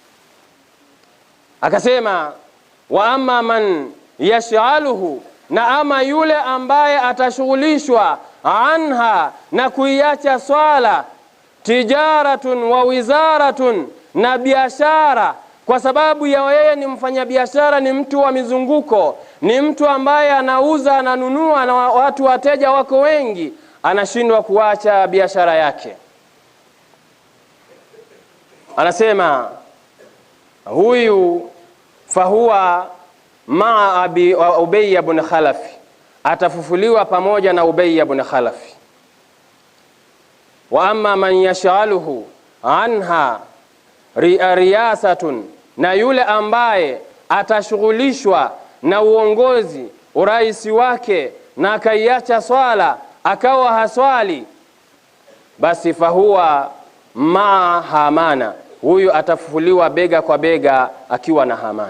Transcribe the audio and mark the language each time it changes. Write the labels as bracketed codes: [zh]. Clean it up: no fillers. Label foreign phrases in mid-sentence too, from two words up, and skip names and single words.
[sw] Akasema [ar] وأما من يشغله, [sw] na ama yule ambaye atashughulishwa anha, na kuiacha swala, [ar] تجارة ووزارة, [sw] na biashara, kwa sababu ya yeye ni mfanyabiashara, ni mtu wa mizunguko, ni mtu ambaye anauza, ananunua, na watu wateja wako wengi, anashindwa kuacha biashara yake. Anasema huyu [ar] فهو مع أبي بن خلف, [sw] atafufuliwa pamoja na Ubay ibn Khalaf. [ar] وأما من يشغله عنها رئاسة, [sw] na yule ambaye atashughulishwa na uongozi, uraisi wake, na akaiacha swala, akawa haswali, basi [ar] فهو مع هامان, [sw] huyu atafufuliwa bega kwa bega akiwa na Hamana.